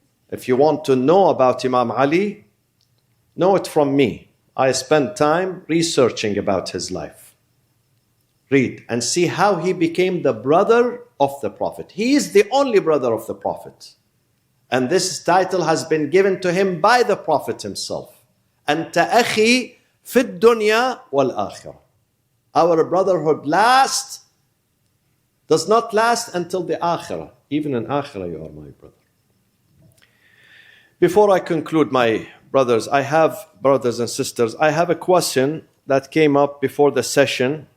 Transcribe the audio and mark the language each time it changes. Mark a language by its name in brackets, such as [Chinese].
[English] If you want to know about Imam Ali, know it from me. I spent time researching about his life. Read and see how he became the brother of the Prophet. He is the only brother of the Prophet. And this title has been given to him by the Prophet himself. [Arabic] أنت أخي في الدنيا والآخرة. [English] Our brotherhood does not last until the Akhirah. Even in Akhirah you are my brother. Before I conclude, my brothers and sisters, I have a question that came up before the session.